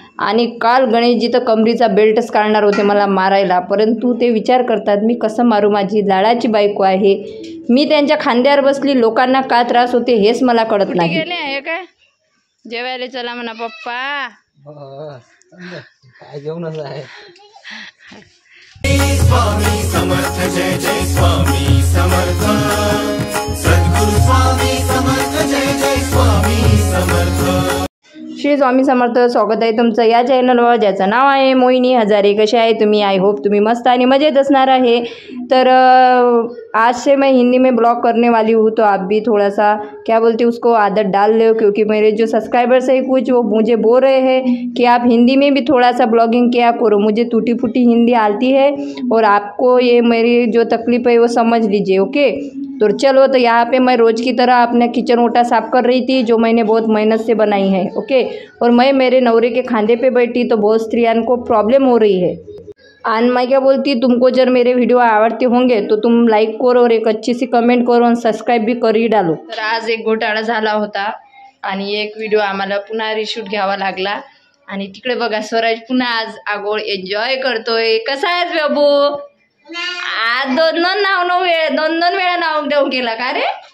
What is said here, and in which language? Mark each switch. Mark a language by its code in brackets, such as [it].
[mr] आणि काल गणेशजी तर कमरीचा बेल्टच काढणार होते मला मारायला. परंतु ते विचार करतात मी कसं मारू, माझी लाडाची बायको आहे, मी त्यांच्या खांद्यावर बसली, लोकांना का त्रास होते हेच मला कळत नाही. गेले आहे काय जेवायला चला म्हणा पप्पा. काय जेवणच आहे. स्वामी समर्थ जय जय स्वामी समर्थ. सद्गुरु स्वामी समर्थ जय जय स्वामी समर्थ. श्री स्वामी समर्थ. स्वागत आहे तुमचं या चॅनलवर ज्याचं नाव आहे मोहिनी हजारे. कसे आहे तुम्ही? [en] I hope [mr] तुम्ही मस्त आणि मजेत असणार आहे. [hi] तर आज से मैं हिंदी में ब्लॉग करने वाली हूँ, तो आप भी थोड़ा सा क्या बोलते उसको आदत डाल लो, क्योंकि मेरे जो सब्सक्राइबर्स है कुछ वो मुझे बोल रहे हैं कि आप हिंदी में भी थोड़ा सा ब्लॉगिंग किया करो. मुझे टूटी फूटी हिंदी आती है और आपको ये मेरी जो तकलीफ़ है वो समझ लीजिए. ओके तो चलो, तो यहाँ पे मैं रोज़ की तरह अपना किचन ओटा साफ़ कर रही थी, जो मैंने बहुत मेहनत से बनाई है. ओके और मैं मेरे नवरे के खांधे पे बैठी, तो बहुत स्त्रियों को प्रॉब्लम हो रही है. आणि मैं क्या बोलती, तुमको जर मेरे वीडियो आवडते होंगे तो तुम लाइक करो और एक अच्छी सी कमेंट करो और सबस्क्राइब भी कर ही डालो. [mr] तर आज एक घोटाळा झाला होता आणि एक व्हिडिओ आम्हाला पुन्हा रिशूट घ्यावा लागला. आणि तिकडे बघा स्वराज पुन्हा आज आगोळ एन्जॉय करतोय. कसा आहेस बाबू? आज दोन वेळा नाव देऊन गेला का रे?